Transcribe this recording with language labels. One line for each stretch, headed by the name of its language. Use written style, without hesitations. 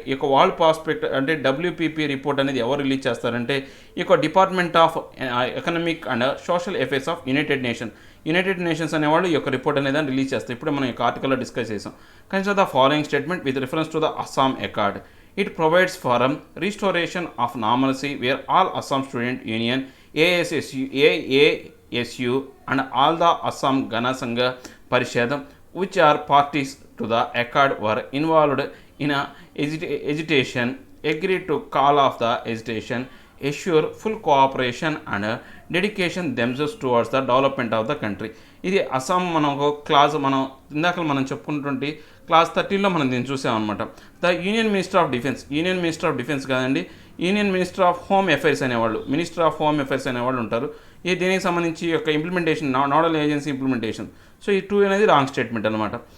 Telugu: ఈ యొక్క world prospect అంటే డబ్ల్యూపీపీ రిపోర్ట్ అనేది ఎవరు రిలీజ్ చేస్తారంటే ఈ యొక్క department of economic and social affairs of United nations అనేవాళ్ళు ఈ యొక్క రిపోర్ట్ అనేది రిలీజ్ చేస్తారు. ఇప్పుడు మనం ఈ ఆర్టికల్లో డిస్కస్ చేసాం.
English: Consider the following statement with reference to the Assam accord. It provides for a restoration of normalcy where all Assam Student Union, AASU and all the Assam Gana Sangha Parishad which are parties to the accord were involved in a agitation, agreed to call off the agitation, assure full cooperation and dedication themselves towards the development of the country.
Telugu: ఇది అస్సాం మనం ఒక class ఇందాక మనం చెప్పుకున్నటువంటి class 13లో మనం దీన్ని చూసామన్నమాట.
English: the union minister of defence
Telugu: కాదండి,
English: union minister of home affairs
Telugu: అనేవాళ్ళు ఉంటారు. దీనికి సంబంధించి యొక్క implementation nodal agency implementation. So ఈ 2 అనేది రాంగ్ స్టేట్మెంట్ అనమాట.